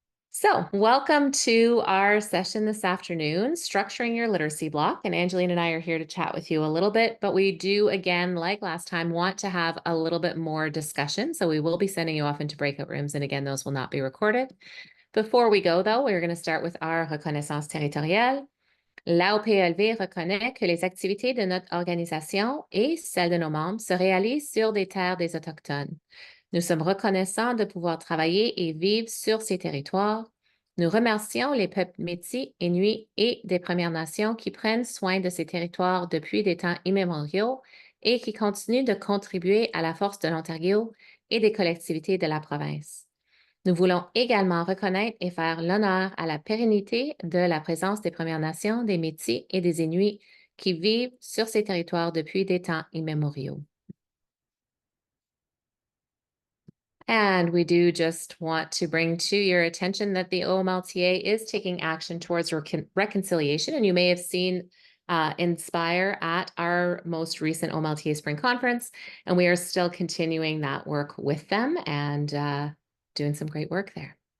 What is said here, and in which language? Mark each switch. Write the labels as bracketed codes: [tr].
[en] So welcome to our session this afternoon, Structuring Your Literacy Block. And Angeline and I are here to chat with you a little bit, but we do, again, like last time, want to have a little bit more discussion. So we will be sending you off into breakout rooms. And again, those will not be recorded. Before we go, though, we're going to start with our [fr] reconnaissance territoriale. La OPLV reconnaît que les activités de notre organisation et celles de nos membres se réalisent sur des terres des Autochtones. Nous sommes reconnaissants de pouvoir travailler et vivre sur ces territoires. Nous remercions les peuples métis, inuits et des Premières Nations qui prennent soin de ces territoires depuis des temps immémoriaux et qui continuent de contribuer à la force de l'Ontario et des collectivités de la province. Nous voulons également reconnaître et faire l'honneur à la pérennité de la présence des Premières Nations, des Métis et des Inuits qui vivent sur ces territoires depuis des temps immémoriaux. [en] And we do just want to bring to your attention that the OMLTA is taking action towards reconciliation. And you may have seen Inspire at our most recent OMLTA Spring Conference. And we are still continuing that work with them and doing some great work there.